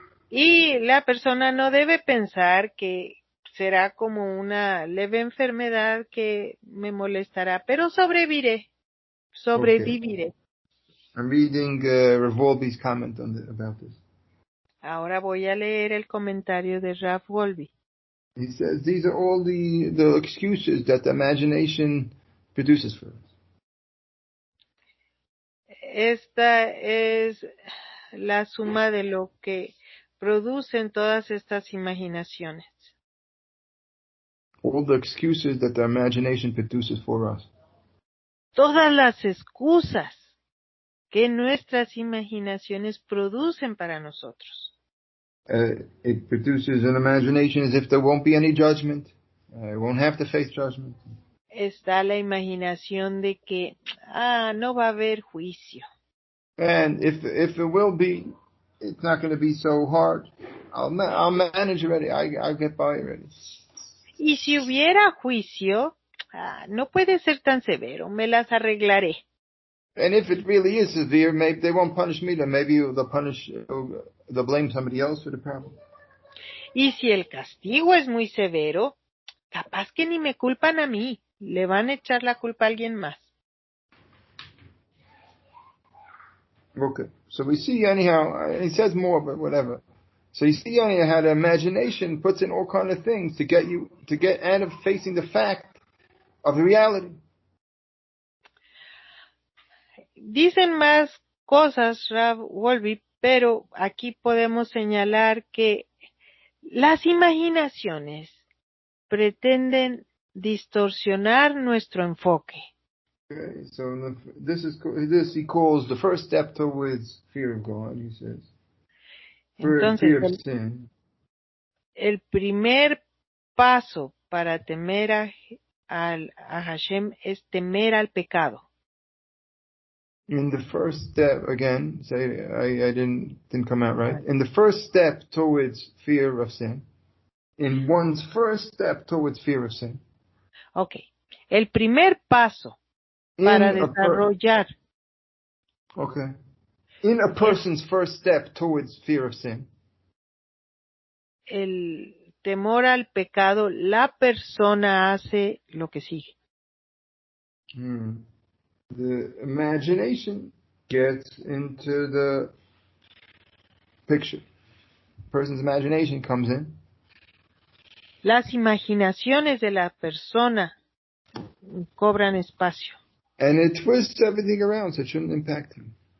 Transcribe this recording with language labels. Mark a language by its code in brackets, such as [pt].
[es] Y la persona no debe pensar que será como una leve enfermedad que me molestará, pero sobreviviré. [en] Okay. I'm reading Rav Wolbe's comment about this. [es] Ahora voy a leer el comentario de Rav Wolbe. [en] He says these are all the excuses that the imagination produces for us. [es] Esta es la suma de lo que producen todas estas imaginaciones. [en] All the excuses that the imagination produces for us. [es] Todas las excusas que nuestras imaginaciones producen para nosotros. [en] It produces an imagination as if there won't be any judgment. I won't have to face judgment. [es] Está la imaginación de que, no va a haber juicio. [en] And if it will be, it's not going to be so hard. I'll manage already. I'll get by already. [es] Y si hubiera juicio, no puede ser tan severo, me las arreglaré. [en] And if it really is severe, maybe they won't punish me. Then maybe they'll blame somebody else for the problem. [es] Y si el castigo es muy severo, capaz que ni me culpan a mí, le van a echar la culpa a alguien más. [en] Okay, so we see anyhow, he says more, but whatever. So you see anyhow how the imagination puts in all kind of things to get out of facing the fact of the reality. [es] Dicen más cosas, Rav Wolbe, pero aquí podemos señalar que las imaginaciones pretenden distorsionar nuestro enfoque. [en] Okay, so this he calls the first step towards fear of God. He says, [es] Entonces, [en] fear of sin. [es] El primer paso para temer a Hashem es temer al pecado. [en] In the first step, again, say I didn't come out right. In the first step towards fear of sin, in one's first step towards fear of sin. [es] Okay, el primer paso para desarrollar. [en] Okay. In a person's first step towards fear of sin. [es] El temor al pecado, la persona hace lo que sigue. [en] The imagination gets into the picture. Person's imagination comes in. [es] Las imaginaciones de la persona cobran espacio. [en] And it twists everything around, so it shouldn't impact him.